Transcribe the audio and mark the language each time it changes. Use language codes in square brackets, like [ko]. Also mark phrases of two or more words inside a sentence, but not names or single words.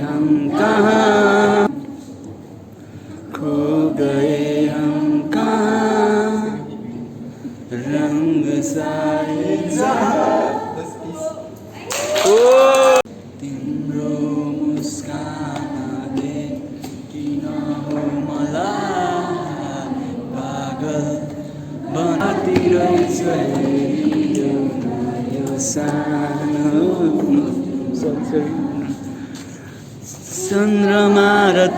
[hi] हम कहाँ, खो गए हम कहाँ, रंग सारे [ne] ओ तिम्रो मुस्कानले किन हो मलाई पागल बनाइरहेछ यो सानो चन्द्रमा र